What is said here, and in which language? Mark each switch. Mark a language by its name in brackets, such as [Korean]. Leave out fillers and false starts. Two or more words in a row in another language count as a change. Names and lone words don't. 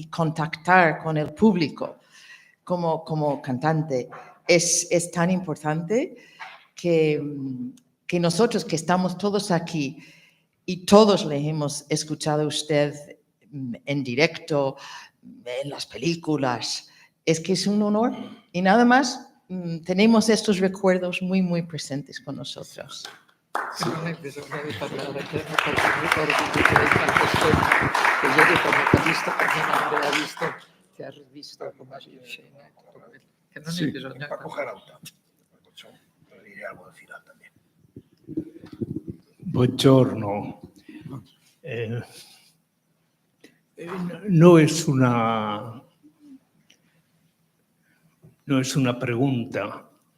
[Spanish] contactar con el público como cantante es tan importante que nosotros que estamos todos aquí y todos le hemos escuchado a usted en directo, en las películas, es que es un honor y nada más tenemos estos recuerdos muy, muy presentes con nosotros. [Italian] Que non hai bisogno di parlare, che non ricordi di tanto tempo che ieri come ti ho visto, perché non aveva visto, ti ha rivisto come in scena e tutto quello. Che non hai bisogno. [Spanish] Paco Jarauta. Le diré algo al final también. Buongiorno. No es una pregunta.